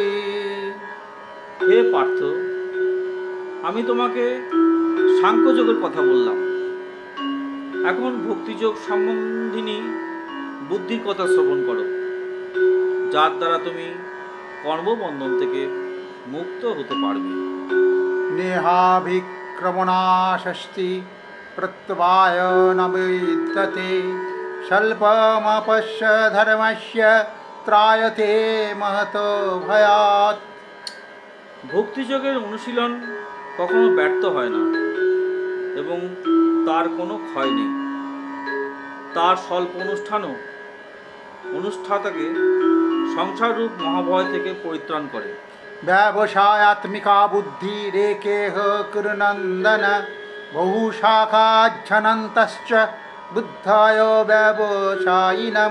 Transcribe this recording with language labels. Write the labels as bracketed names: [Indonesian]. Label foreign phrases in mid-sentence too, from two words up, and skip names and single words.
[Bangla] হে পার্থ, আমি তোমাকে সাংখ্যযোগের কথা বললাম, এখন ভক্তিযোগ সম্বন্ধিনী বুদ্ধির কথা শ্রবণ করো, যার দ্বারা তুমি কর্মবন্ধন থেকে মুক্ত হতে পারবে। [Sanskrit] নেহাভিক্রমণাশস্তি প্রত্যবায় ন বিদ্যতে স্বল্পমপশ্য ধর্মস্য ত্রায়তে মহত ভয়াৎ। [Bangla] ভক্তিযোগের অনুশীলন কখনো ব্যর্থ হয় না এবং তার কোনো ক্ষয় নেই। তার স্বল্প অনুষ্ঠানও অনুষ্ঠাতাকে সংসাররূপ মহাভয় থেকে পরিত্রাণ করে। [Sanskrit] ব্যবসায়াত্মিকা বুদ্ধি রেকেহ কুরুনন্দন বহু শাখাচ্ছনন্তশ্চ বুদ্ধায় ব্যবসায়িনম।